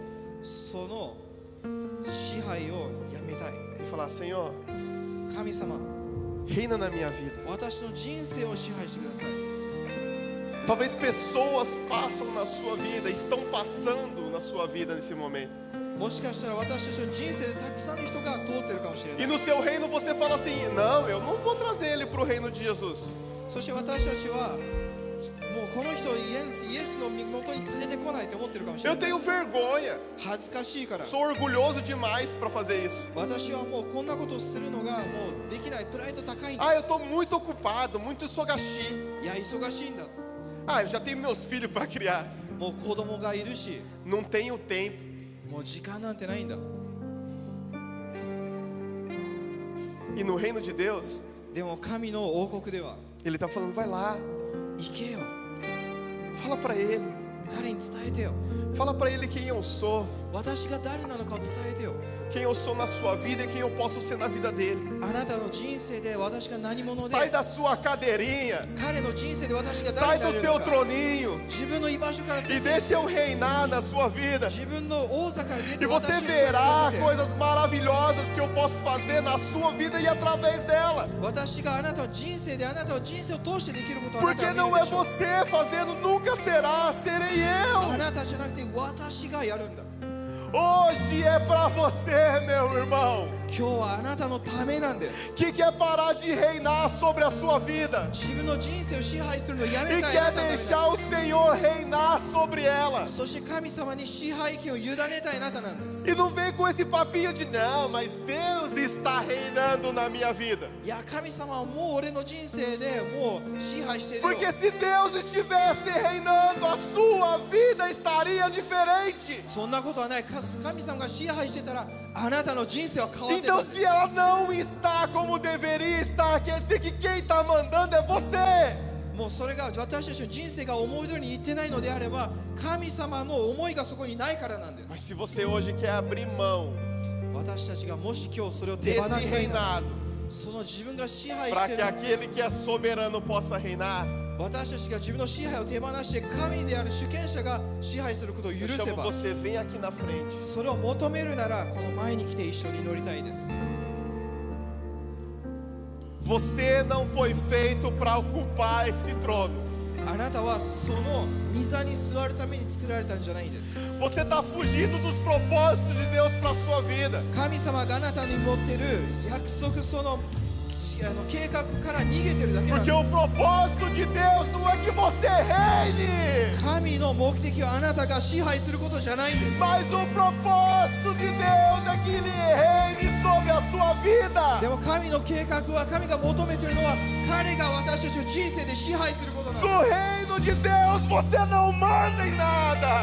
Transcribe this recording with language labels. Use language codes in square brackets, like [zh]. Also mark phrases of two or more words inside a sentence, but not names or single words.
[ja] その支配をやめたい。 [pt] e falar: Senhor, [ja] 神様、 [pt] reina na minha vida. [ja] 私の人生を支配してください。 [pt] Talvez pessoas passam na sua vida, estão passando na sua vida nesse momento. [ja] もしかしたら私たちの人生でたくさんの人が通ってるかもしれな [pt] E [ja] い。 [pt] no seu reino você fala assim: não, eu não vou trazer ele para o reino de Jesus. [ja] そして私たちはもうこの人をイエスの元に連れてこないと思ってるかもしれ [pt] Eu [ja] ない。 [pt] tenho vergonha, [ja] 恥ずかしいから。 [pt] sou orgulhoso demais para fazer isso. [ja] 私はもうこんなことをするのがもうできない。プライド高いんだ。 [pt] Ah, eu estou muito ocupado, muito sogashi. [ja] いや忙しいんだ。 [pt] Ah, eu já tenho meus filhos para criar. [ja] もう子供がいるし、 [pt] Não tenho tempo. [ja] もう時間なんてないんだ。 [pt] E no reino de Deus, [ja] でも神の王国では [pt] ele está falando: vai lá, [ja] 行けよ。 [pt] fala para ele. [ja] 彼に伝えてよ。 [pt] Fala para ele quem eu sou, [ja] 私が誰なのかを伝えてよ。 [pt] quem eu sou na sua vida e quem eu posso ser na vida dele. [ja] あなたの人生で私が何者 [pt] Sai [ja] で、 [pt] da sua cadeirinha, [ja] 彼の人生で私が [pt] sai [ja] 誰 [pt] do [ja] にな [pt] seu [ja] るのか。 [pt] troninho [ja] 自分の居場所から出 [pt] e [ja] て、 [pt] deixa eu reinar na sua vida. [ja] 自分の王座から出 [pt] E [ja] て [pt] você [ja] 私を使 [pt] verá [ja] わせて、 [pt] coisas maravilhosas que eu posso fazer na sua vida e através dela. [ja] 私があなたの人生であなたの人生を通してできることをあな [pt] Porque [ja] たは [pt] não [ja] 見る [pt] é [ja] でしょう。 [pt] você fazendo, nunca será, serei [ja] あ [pt] eu. [ja] なたじゃなくて私がやるんだ。 [pt] Hoje é para você, meu irmão, [ja] 今日はあなたのためなんです。 [pt] que quer parar de reinar sobre a sua vida [ja] 自分の人生を支配するのをや [pt] e [ja] めたいあな [pt] quer [ja] たのためなんです。 [pt] deixar o Senhor reinar sobre ela. [ja] そして神様に支配権を委ねたいあなたなんです。 [pt] E não vem com esse papinho de não, mas Deus está reinando na minha vida. [ja] いや神様はもう俺の人生でもう支配しているよ。 [pt] Porque se Deus estivesse reinando, a sua vida estaria diferente. [ja] そんなことはない。神様が支配してたらあなたの人生は変わってた [pt] Então, [ja] んで [pt] se [ja] す。 [pt] ela não está como deveria estar, quer dizer que quem está mandando é você. [ja] もうそれが私たちの人生が思い通りにいってないのであれば神様の思いがそこにないからなんで [pt] Mas [ja] す。 [pt] se você hoje quer abrir mão [ja] 私たちがもし今日それを手放 [pt] desse [ja] したいなら [pt] reinado, [ja] その自分が支配し [pt] para [ja] てい [pt] que [ja] る [pt] aquele que é soberano possa reinar, [ja] 私たちが自分の支配を手放して神である主権者が支配することを許 [pt] eu [ja] せ [pt] chamo [ja] ば [pt] você, vem aqui na frente. [ja] それを求めるならこの前に来て一緒に乗りたいです。 [pt] Você não foi feito para ocupar esse trono. [ja] あなたはその御座に座るために作られたんじゃないんです。 [pt] Você está fugindo dos propósitos de Deus para a sua vida. [ja] 神様があなたに持ってる約束その計画から逃げてるだけなん [pt] Porque [ja] で [pt] o [ja] す。 [pt] propósito de Deus não é que você reine, [ja] 神の目的はあなたが支配することじゃないんです。 [pt] mas o propósito de Deus é que Ele reine sobre a sua vida. [ja] でも神の計画は神が求めているのは彼が私たちの人生で支配することなんです。 [pt] No reino de Deus você não manda em nada.